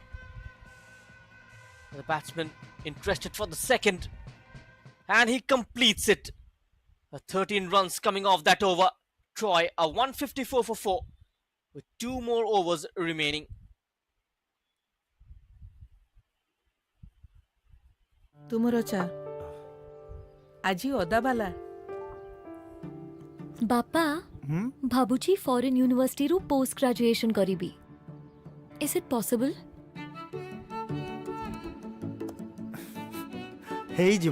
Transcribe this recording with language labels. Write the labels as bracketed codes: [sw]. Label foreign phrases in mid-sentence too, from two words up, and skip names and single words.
[en] The batsman interested for the second. And he completes it. 13 runs coming off that over. Troy a 154 for 4 with 2 more overs remaining. [or] ତୁମର ଚା ଆଜି ଅଦାବାଲା ବାପା ଭାବୁଛି [en] foreign universityru post graduation [or] କରିବି [en] is it possible? [or] ହେଇଯିବ